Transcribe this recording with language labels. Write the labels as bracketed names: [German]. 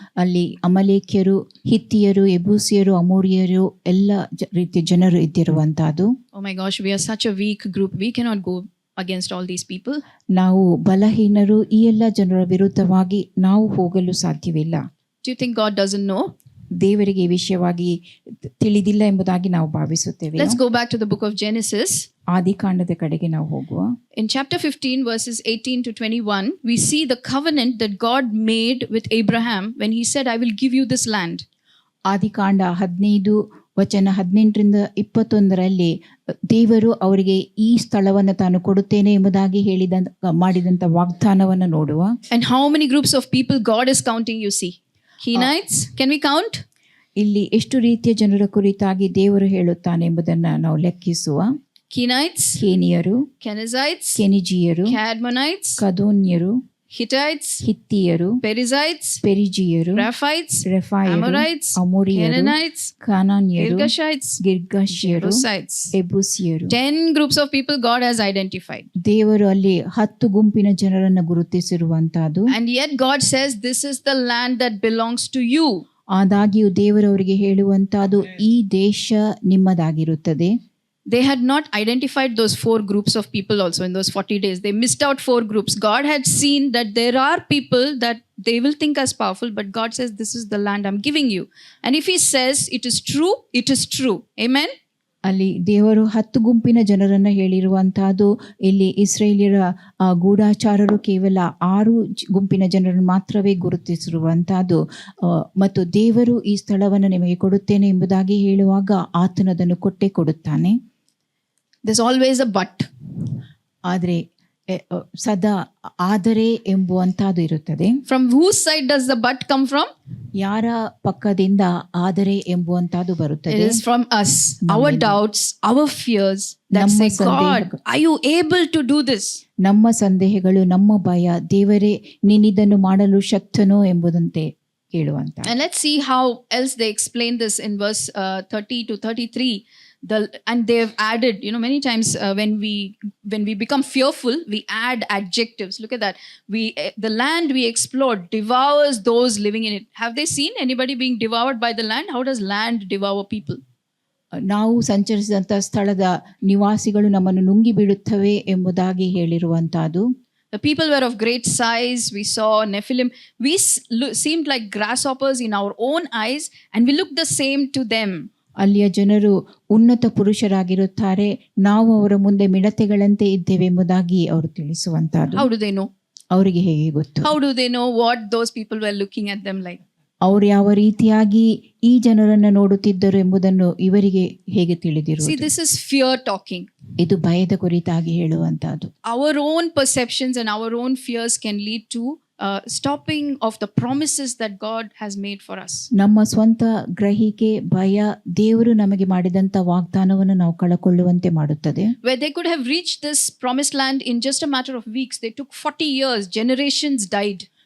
[Kannada] ಅಲ್ಲಿ ಅಮಲೇಕ್ಯರು, ಹಿತ್ತಿಯರು, ಎಬೂಸಿಯರು, ಅಮೋರಿಯರು ಎಲ್ಲ ರೀತಿಯ ಜನರು ಇದ್ದಿರುವಂತಹದ್ದು. [English] Oh my gosh, we are such a weak group. We cannot go against all these people. [Kannada] ನಾವು ಬಲಹೀನರು, ಈ ಎಲ್ಲ ಜನರ ವಿರುದ್ಧವಾಗಿ ನಾವು ಹೋಗಲು ಸಾಧ್ಯವಿಲ್ಲ. [English] Do you think God doesn't know? [Kannada] ದೇವರಿಗೆ ಈ ವಿಷಯವಾಗಿ ತಿಳಿದಿಲ್ಲ ಎಂಬುದಾಗಿ ನಾವು ಭಾವಿಸುತ್ತೇವೆ. [English] Let's go back to the book of Genesis. [Kannada] ಆದಿಕಾಂಡದ ಕಡೆಗೆ ನಾವು ಹೋಗುವ. [English] In chapter 15 verses 18 to 21, we see the covenant that God made with Abraham when he said, I will give you this land. [Kannada] ಆದಿಕಾಂಡ 15 ವಚನ 18ರಿಂದ 21ರಲ್ಲಿ ದೇವರು ಅವರಿಗೆ ಈ ಸ್ಥಳವನ್ನು ತಾನು ಕೊಡುತ್ತೇನೆ ಎಂಬುದಾಗಿ ಮಾಡಿದಂತ ವಾಗ್ದಾನವನ್ನು ನೋಡುವ. [English] And how many groups of people God is counting, you see? Kenites, can we count? [Kannada] ಇಲ್ಲಿ ಎಷ್ಟು ರೀತಿಯ ಜನರ ಕುರಿತಾಗಿ ದೇವರು ಹೇಳುತ್ತಾನೆ ಎಂಬುದನ್ನ ನಾವು ಲೆಕ್ಕಿಸುವ. [English] Kenites, [Kannada] ಕೇನಿಯರು, [English] Kenizzites, [Kannada] ಕೆನಿಜಿಯರು, [English] Cadmonites, [Kannada] ಕದೋನ್ಯರು, [English] Hittites, [Kannada] ಹಿತ್ತಿಯರು, [English] Perizzites, [Kannada] ಪೆರಿಜಿಯರು, [English] Rephites, [Kannada] ರೆಫಾಯರು, [English] Amorites, [Kannada] ಅಮೋರಿಯರು, [English] Canaanites, [Kannada] ಕಾನಾನ್ಯರು, [English] Girgashites, [Kannada] ಗಿರ್ಗಾಶ್ಯರು, [English] Jebusites. [Kannada] ಎಬೂಸಿಯರು. [English] 10 groups of people God has identified. [Kannada] ದೇವರು ಅಲ್ಲಿ 10 ಗುಂಪಿನ ಜನರನ್ನು ಗುರುತಿಸಿರುವಂತಹದ್ದು. [English] And yet God says, this is the land that belongs to you. [Kannada] ಆದಾಗ್ಯೂ ದೇವರವರಿಗೆ ಹೇಳುವಂತಹದ್ದು ಈ ದೇಶ ನಿಮ್ಮದಾಗಿರುತ್ತದೆ. [English] They had not identified those 4 groups of people also in those 40 days. They missed out 4 groups. God had seen that there are people that they will think as powerful, but God says, this is the land I'm giving you. And if he says it is true, it is true. Amen? [Kannada] ಅಲ್ಲಿ ದೇವರು 10 ಗುಂಪಿನ ಜನರನ್ನ ಹೇಳಿರುವಂತಹದ್ದು. ಇಲ್ಲಿ ಇಸ್ರೇಲಿಯರ ಗೂಢಾಚಾರರು ಕೇವಲ 6 ಗುಂಪಿನ ಜನರನ್ನು ಮಾತ್ರವೇ ಗುರುತಿಸಿರುವಂತಹದ್ದು. ಮತ್ತು ದೇವರು ಈ ಸ್ಥಳವನ್ನು ನಿಮಗೆ ಕೊಡುತ್ತೇನೆ ಎಂಬುದಾಗಿ ಹೇಳುವಾಗ ಆತನದನ್ನು ಕೊಟ್ಟೇ ಕೊಡುತ್ತಾನೆ. [English] There's always a but. [Kannada] ಆದರೆ ಸದಾ ಆದರೆ ಎಂಬುವಂತಹದ್ದು ಇರುತ್ತದೆ. [English] From whose side does the but come from? [Kannada] ಯಾರ ಪಕ್ಕದಿಂದ ಆದರೆ ಎಂಬುವಂತಹದ್ದು [English] It [Kannada] ಬರುತ್ತದೆ. [English] is from us, our doubts, our fears that [Kannada] ನಮ್ಮ [English] say, God, [Kannada] ಸಂದೇಹಗಳು. [English] are you able to do this? [Kannada] ನಮ್ಮ ಸಂದೇಹಗಳು, ನಮ್ಮ ಭಯ, ದೇವರೇ ನೀನಿದನ್ನು ಮಾಡಲು ಶಕ್ತನೋ ಎಂಬುದಂತೆ ಕೇಳುವಂತ. [English] And let's see how else they explain this in verse 30 to 33. And they've added, many times when we become fearful, we add adjectives. Look at that. The land we explored devours those living in it. Have they seen anybody being devoured by the land? How does land devour people? [Kannada] ನಾವು ಸಂಚರಿಸಿದಂಥ ಸ್ಥಳದ ನಿವಾಸಿಗಳು ನಮ್ಮನ್ನು ನುಂಗಿ ಬಿಡುತ್ತವೆ ಎಂಬುದಾಗಿ ಹೇಳಿರುವಂತಹದ್ದು. [English] The people were of great size. We saw Nephilim. We seemed like grasshoppers in our own eyes, and we looked the same to them. [Kannada] ಅಲ್ಲಿಯ ಜನರು ಉನ್ನತ ಪುರುಷರಾಗಿರುತ್ತಾರೆ, ನಾವು ಅವರ ಮುಂದೆ ಮಿಡತೆಗಳಂತೆ ಇದ್ದೇವೆಂಬುದಾಗಿ ಅವರು ತಿಳಿಸುವಂತಹದ್ದು. [English] How do they know? [Kannada] ಅವರಿಗೆ ಹೇಗೆ ಗೊತ್ತು? [English] How do they know what those people were looking at them like? [Kannada] ಅವರು ಯಾವ ರೀತಿಯಾಗಿ ಈ ಜನರನ್ನು ನೋಡುತ್ತಿದ್ದರು ಎಂಬುದನ್ನು ಇವರಿಗೆ ಹೇಗೆ [English] See, [Kannada] ತಿಳಿದಿರುವುದು? [English] this is fear talking. [Kannada] ಇದು ಭಯದ ಕುರಿತಾಗಿ ಹೇಳುವಂತಹದ್ದು. [English] Our own perceptions and our own fears can lead to stopping of the promises that God has made for us. [Kannada] ನಮ್ಮ ಸ್ವಂತ ಗ್ರಹಿಕೆ, ಭಯ, ದೇವರು ನಮಗೆ ಮಾಡಿದಂತ ವಾಗ್ದಾನವನ್ನು ನಾವು ಕಳಕೊಳ್ಳುವಂತೆ ಮಾಡುತ್ತದೆ. [English] Where they could have reached this promised land in just a matter of weeks, they took 40 years, generations died.